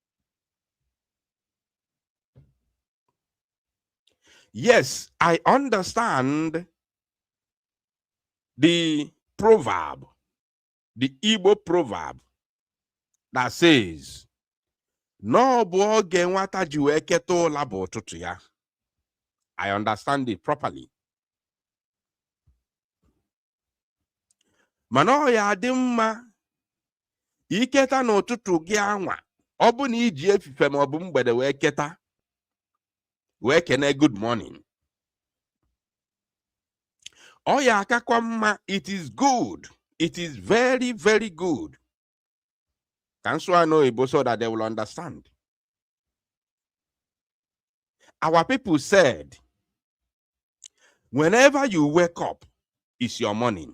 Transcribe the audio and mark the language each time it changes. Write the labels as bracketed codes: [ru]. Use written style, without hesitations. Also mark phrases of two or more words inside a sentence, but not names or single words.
[en] Yes, I understand the proverb, the Igbo proverb that says, [ig] "No boge nwata ji wee keta ụla bụ ụtụtụ ya." [en] I understand it properly. [ig] Mana ọ ya dị mma iketa n'ụtụtụ gị anwa, ọ bụ na iji efife ma ọ bụ mgbede wee keta wee kene [en] good morning. [ig] Ọ ya akakwa mma, [en] it is good. It is very, very good. Can I know Igbo so that they will understand? Our people said, whenever you wake up, it's your morning.